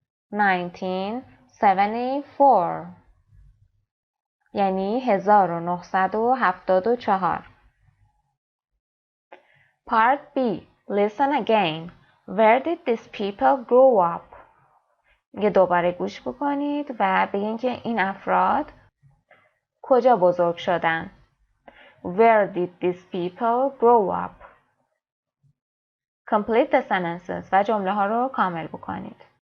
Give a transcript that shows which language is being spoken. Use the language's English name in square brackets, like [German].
[Persian] 1974 یعنی 1974. [English] Part B. Listen again. Where did these people grow up? [Persian] یه دوباره گوش بکنید و بگین که این افراد کجا بزرگ شدن. [English] Where did these people grow up? Complete the sentences [Persian] و جمله ها رو کامل بکنید.